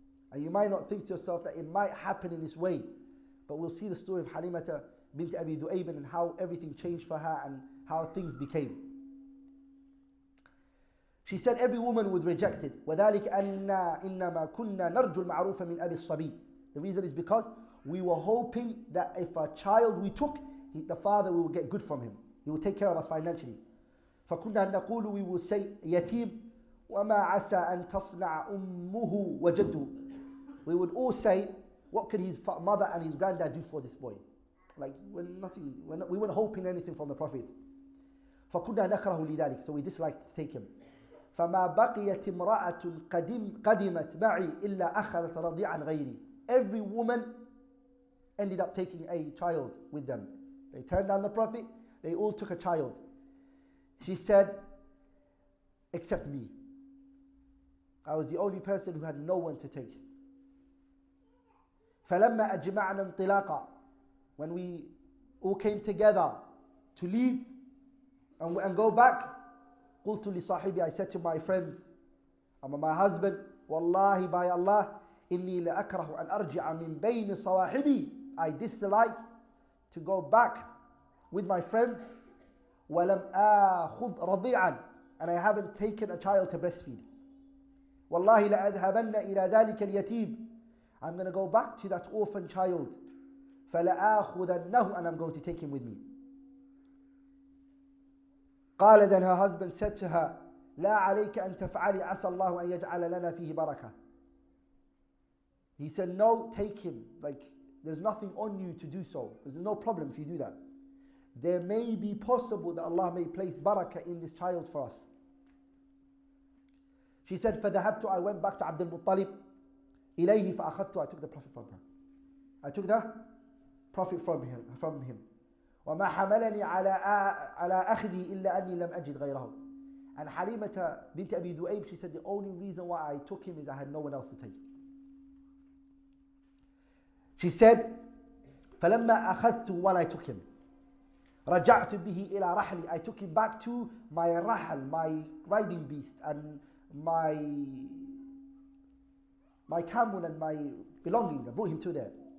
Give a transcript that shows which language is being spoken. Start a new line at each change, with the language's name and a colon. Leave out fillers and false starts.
English: And you might not think to yourself that it might happen in this way. But we'll see the story of Halimata bint Abi Du'ayb and how everything changed for her and how things became. She said every woman would reject it.
Arabic: وَذَلِكَ أَنَّا إِنَّمَا كُنَّا نَرْجُو الْمَعْرُوفَ مِنْ أَبِي الصَّبِيِّ.
English: The reason is because we were hoping that if a child we took, the father will get good from him. He will take care of us financially.
Arabic: فَكُنَّا نَقُولُ,
English: we will say,
Arabic: يَتِيم وَمَا عَسَى أَن تَصْنَعَ أُمُّهُ وَجَدُّهُ.
English: We would all say, what could his mother and his granddad do for this boy? Like, we weren't hoping anything from the Prophet.
Arabic: فَكُنَّا نَكْرَهُ لِذَلِكَ.
English: So we disliked to take him.
Arabic: فما بقيت امرأة قدمت معي إلا أخذت رضيعا غيري.
English: Every woman ended up taking a child with them. They turned down the Prophet, they all took a child. She said, except me. I was the only person who had no one to take.
Arabic: فلما أجمعنا انطلاقا.
English: When we all came together to leave and go back,
Arabic: قلت لصاحبي,
English: I said to my friends, my husband,
Arabic: والله
English: by Allah,
Arabic: إني لأكره أن أرجع من بين صواحبي.
English: I dislike to go back with my friends.
Arabic: ولم آخذ رضيعا.
English: And I haven't taken a child to breastfeed.
Arabic: والله لأذهبن إلى ذلك اليتيم.
English: I'm going to go back to that orphan child.
Arabic: فلآخذنه,
English: and I'm going to take him with me.
Arabic: قال,
English: then her husband said to her,
Arabic: لا عليك أن تفعلي عسى الله أن يجعل لنا فيه بركة.
English: He said, no, take him. Like, there's nothing on you to do so. There's no problem if you do that. There may be possible that Allah may place barakah in this child for us. She said,
Arabic: فذهبت,
English: I went back to Abdul Muttalib.
Arabic: إليه فأخذته,
English: I took the Prophet from her. I took the Prophet from him.
Arabic: وما حملني على أخذي إلا أني لم أجد غيره.
English: And Halimata bint Abi Du'ayb, she said the only reason why I took him is I had no one else to take. She said,
Arabic: فلما أخذته,
English: when I took him,
Arabic: رجعت به إلى رحلي,
English: I took him back to my rahal, my riding beast, and my camel and my belongings. I brought him to there.